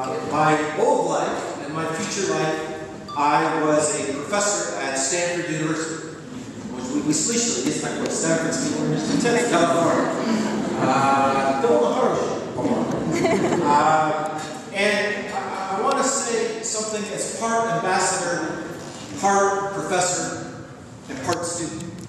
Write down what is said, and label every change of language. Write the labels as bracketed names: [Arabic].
[English] My old life and my future life, I was a professor at Stanford University. We [Russian] слышали, есть такой Stanfordский университет в Калифорнии. Довольно хороший, по-моему. [English] And I want to say something as part ambassador, part professor, and part student.